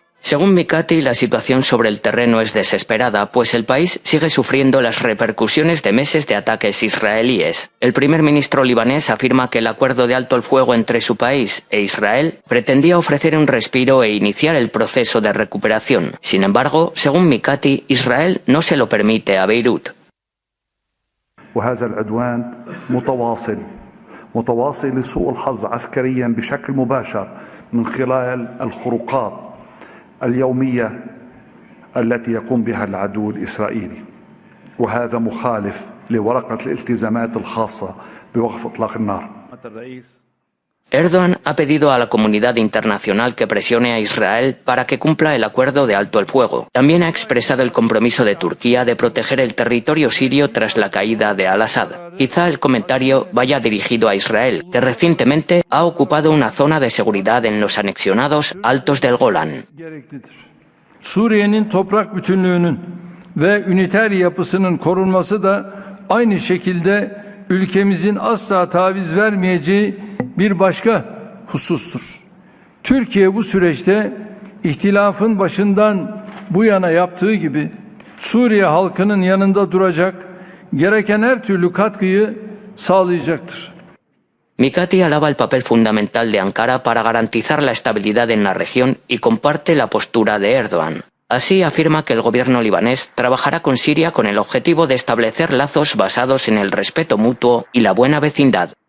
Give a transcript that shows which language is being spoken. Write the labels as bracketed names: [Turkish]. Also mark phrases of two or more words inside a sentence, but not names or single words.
[Spanish] Según Mikati, la situación sobre el terreno es desesperada, pues el país sigue sufriendo las repercusiones de meses de ataques israelíes. El primer ministro libanés afirma que el acuerdo de alto el fuego entre su país e Israel pretendía ofrecer un respiro e iniciar el proceso de recuperación. Sin embargo, según Mikati, Israel no se lo permite a Beirut. [Arabic] وهذا العدوان متواصل لسوء الحظ عسكريا بشكل مباشر من خلال الخروقات اليومية التي يقوم بها العدو الإسرائيلي وهذا مخالف لورقة الالتزامات الخاصة بوقف إطلاق النار. [Spanish] Erdogan ha pedido a la comunidad internacional que presione a Israel para que cumpla el acuerdo de alto el fuego. También ha expresado el compromiso de Turquía de proteger el territorio sirio tras la caída de Al-Assad. Quizá el comentario vaya dirigido a Israel, que recientemente ha ocupado una zona de seguridad en los anexionados Altos del Golán. [Turkish] Suriye'nin toprak bütünlüğünün ve üniter yapısının korunması da aynı şekilde ülkemizin asla taviz vermeyeceği bir başka husustur. Türkiye bu süreçte ihtilafın başından bu yana yaptığı gibi Suriye halkının yanında duracak, gereken her türlü katkıyı sağlayacaktır. [Spanish] Mikati alaba el papel fundamental de Ankara para garantizar la estabilidad en la región y comparte la postura de Erdogan. Así afirma que el gobierno libanés trabajará con Siria con el objetivo de establecer lazos basados en el respeto mutuo y la buena vecindad.